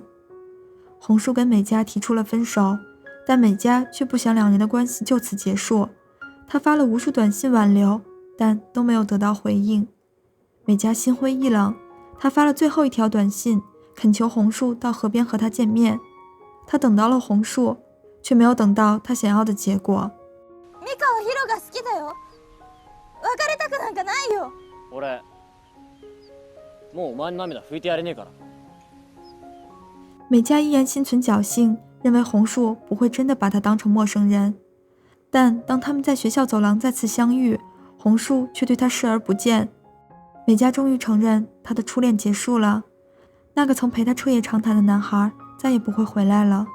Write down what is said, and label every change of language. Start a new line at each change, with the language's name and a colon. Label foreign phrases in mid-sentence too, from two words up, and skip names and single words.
Chinese: 红树跟美嘉提出了分手，但美嘉却不想两人的关系就此结束。她发了无数短信挽留，但都没有得到回应。美嘉心灰意冷，她发了最后一条短信，恳求红树到河边和她见面。她等到了红树，却没有等到她想要的结果。
Japanese: ミカはヒロが好きだよ。別れたくなんかないよ。俺もうお前の涙拭いてやれねえから。
Chinese: 美嘉依然心存侥幸，认为红树不会真的把她当成陌生人。但当他们在学校走廊再次相遇，红树却对她视而不见。美嘉终于承认她的初恋结束了，那个曾陪她彻夜长谈的男孩再也不会回来了。